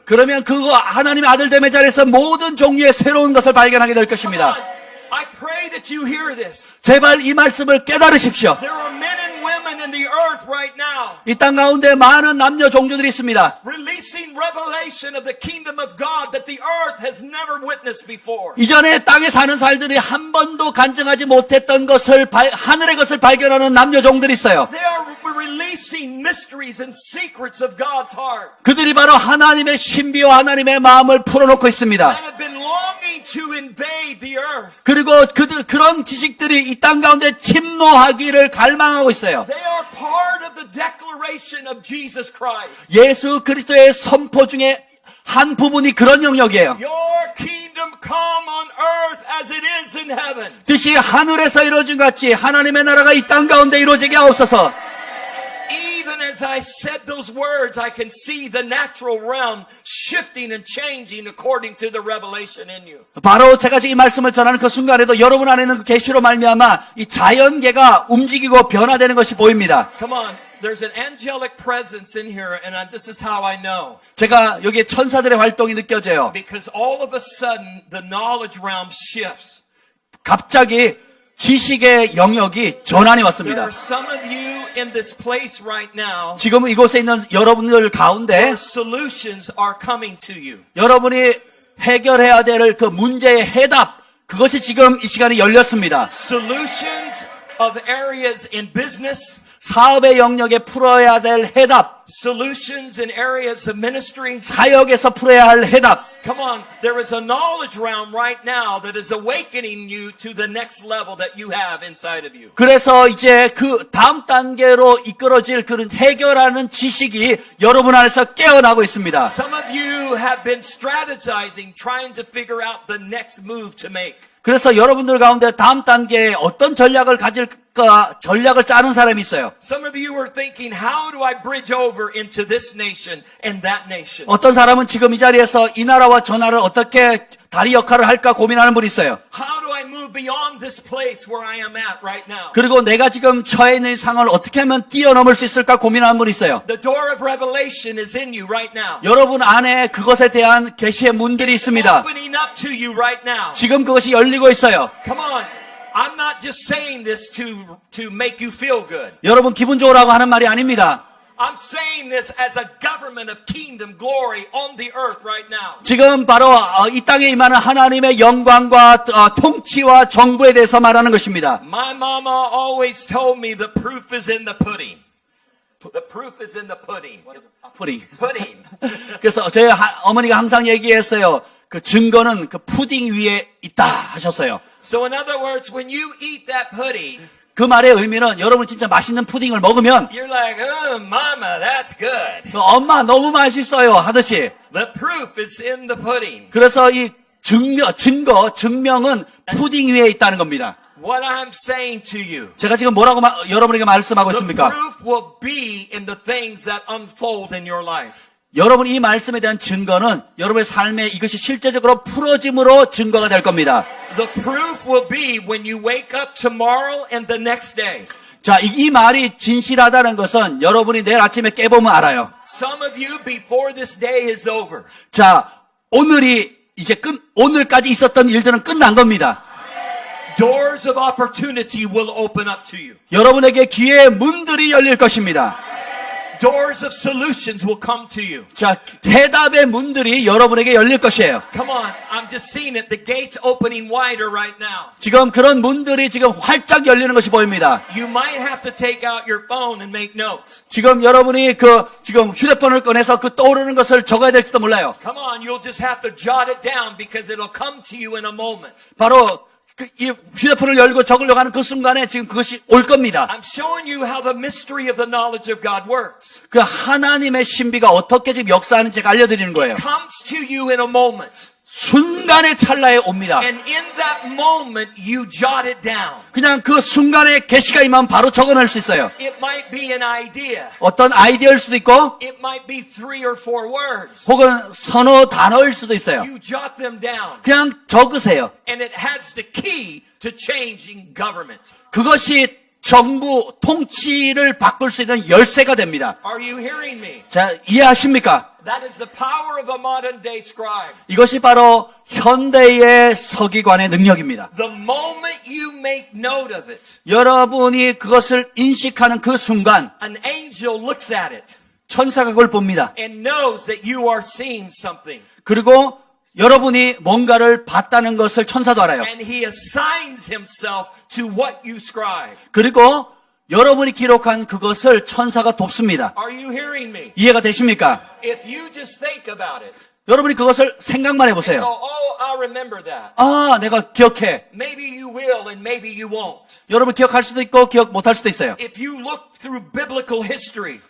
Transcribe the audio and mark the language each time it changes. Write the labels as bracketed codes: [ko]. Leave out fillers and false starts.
[ko] 그러면 그거 하나님의 아들됨의 자리에서 모든 종류의 새로운 것을 발견하게 될 것입니다. [en] I pray that you hear this. [ko] 제발 이 말씀을 깨달으십시오. [en] There are men and women in the earth right now [ko] 이 땅 가운데 많은 남녀 종주들이 있습니다. [en] releasing revelation of the kingdom of God that the earth has never witnessed before. [ko] 이전에 땅에 사는 살들이 한 번도 간증하지 못했던 것을 하늘의 것을 발견하는 남녀 종들이 있어요. [en] They are releasing mysteries and secrets of God's heart [ko] 그들이 바로 하나님의 신비와 하나님의 마음을 풀어놓고 있습니다. [en] that have been longing to invade the earth. [ko] 그리고 그런 지식들이 이 땅 가운데 침노하기를 갈망하고 있어요. [en] They are part of the declaration of Jesus Christ. [ko] 예수 그리스도의 선포 중에 한 부분이 그런 영역이에요. [en] Your kingdom come on earth as it is in heaven. [ko] 뜻이 하늘에서 이루어진 것 같이 하나님의 나라가 이 땅 가운데 이루어지게 하옵소서. [en] Even as I said those words, I can see the natural realm shifting and changing according to the revelation in you. [ko] 바로 제가 지금 이 말씀을 전하는 그 순간에도 여러분 안에 있는 그 계시로 말미암아 이 자연계가 움직이고 변화되는 것이 보입니다. [en] Come on. there's an angelic presence in here, and this is how I know. [ko] 제가 여기에 천사들의 활동이 느껴져요. [en] Because all of a sudden, the knowledge realm shifts. [ko] 갑자기 지식의 영역이 전환이 [en] There [ko] 왔습니다. [en] are some of you in this place right now, [ko] 지금 이곳에 있는 여러분들 가운데 [en] where solutions are coming to you. [ko] 여러분이 해결해야 될 그 문제의 해답, 그것이 지금 이 시간에 열렸습니다. [en] Solutions of areas in business, [ko] 사업의 영역에 풀어야 될 해답, [en] solutions in areas of ministry. [ko] 사역에서 풀어야 할 해답. [en] Come on, there is a knowledge realm right now that is awakening you to the next level that you have inside of you. [ko] 그래서 이제 그 다음 단계로 이끌어질 그런 해결하는 지식이 여러분 안에서 깨어나고 있습니다. [en] Some of you have been strategizing, trying to figure out the next move to make. [ko] 그래서 여러분들 가운데 다음 단계에 어떤 전략을 가질까 전략을 짜는 사람이 있어요. [en] Some of you are thinking, how do I bridge over into this nation and that nation? [ko] 어떤 사람은 지금 이 자리에서 이 나라와 저 나라를 어떻게 다리 역할을 할까 고민하는 분이 있어요. [en] How do I move beyond this place where I am at right now? [ko] 그리고 내가 지금 처해 있는 상황을 어떻게 하면 뛰어넘을 수 있을까 고민하는 분이 있어요. [en] The door of revelation is in you right now. [ko] 여러분 안에 그것에 대한 계시의 문들이 있습니다. [en] Opening up to you right now. [ko] 지금 그것이 열리고 있어요. [en] Come on. I'm not just saying this to make you feel good. [ko] 여러분 기분 좋으라고 하는 말이 아닙니다. [en] I'm saying this as a government of kingdom glory on the earth right now. [ko] 지금 바로 이 땅에 임하는 하나님의 영광과 통치와 정부에 대해서 말하는 것입니다. [en] My mama always told me the proof is in the pudding. The proof is in the pudding. [ko] 푸딩. [en] Pudding. [ko] 그래서 저희 어머니가 항상 얘기했어요. 그 증거는 그 푸딩 위에 있다 하셨어요. [en] So in other words, when you eat that pudding, [ko] 그 말의 의미는 여러분 진짜 맛있는 푸딩을 먹으면 [en] you're like, oh, mama, that's good. [ko] 엄마 너무 맛있어요 하듯이 [en] The proof is in the pudding. [ko] 그래서 이 증명은 푸딩 위에 있다는 겁니다. [en] What I'm saying to you, [ko] 제가 지금 뭐라고 여러분에게 말씀하고 [en] the [ko] 있습니까? [en] proof will be in the things that unfold in your life. [ko] 여러분 이 말씀에 대한 증거는 여러분의 삶에 이것이 실제적으로 풀어짐으로 증거가 될 겁니다. [en] The proof will be when you wake up tomorrow and the next day. [ko] 자, 이 말이 진실하다는 것은 여러분이 내일 아침에 깨보면 알아요. [en] Some of you before this day is over. [ko] 자, 오늘이 이제 오늘까지 있었던 일들은 끝난 겁니다. [en] Doors of opportunity will open up to you. [ko] 여러분에게 기회의 문들이 열릴 것입니다. [en] Doors of solutions will come to you. [ko] 자, 해답의 문들이 여러분에게 열릴 것이에요. [en] Come on, I'm just seeing it. The gate's opening wider right now. [ko] 지금 그런 문들이 지금 활짝 열리는 것이 보입니다. [en] You might have to take out your phone and make notes. [ko] 지금 여러분이 지금 휴대폰을 꺼내서 떠오르는 것을 적어야 될지도 몰라요. [en] Come on, you'll just have to jot it down because it'll come to you in a moment. [ko] 바로 이 휴대폰을 열고 적으려고 하는 그 순간에 지금 그것이 올 겁니다. [en] I'm showing you how the mystery of the knowledge of God works. [ko] 그 하나님의 신비가 어떻게 지금 역사하는지 제가 알려드리는 거예요. [en] Comes to you in a moment. [ko] 순간의 찰나에 옵니다. [en] And in that moment, you jot it down. [ko] 그냥 그 순간에 계시가 임하면 바로 적어낼 수 있어요. [en] It might be an idea. [ko] 어떤 아이디어일 수도 있고 [en] It might be 3 or 4 words. [ko] 혹은 서너 단어일 수도 있어요. [en] You jot them down. [ko] 그냥 적으세요. [en] And it has the key to changing government. [ko] 그것이 정부 통치를 바꿀 수 있는 열쇠가 됩니다. [en] Are you hearing me? [ko] 자, 이해하십니까? [en] That is the power of a modern day scribe. [ko] 이것이 바로 현대의 서기관의 능력입니다. [en] The moment you make note of it, [ko] 여러분이 그것을 인식하는 그 순간 [en] an angel looks at it [ko] 천사가 그걸 봅니다. [en] and knows that you are seeing something. [ko] 그리고 여러분이 뭔가를 봤다는 것을 천사도 알아요. [en] And he assigns himself to what you scribe. [ko] 그리고 여러분이 기록한 그것을 천사가 돕습니다. [en] Are you hearing me? [ko] 이해가 되십니까? [en] If you just think about it, [ko] 여러분이 그것을 생각만 [en] go, [ko] 해보세요. [en] oh, I'll remember that. [ko] 아, 내가 기억해. [en] Maybe you will and maybe you won't. [ko] 여러분 기억할 수도 있고 기억 못할 수도 있어요. [en] If you look through biblical history,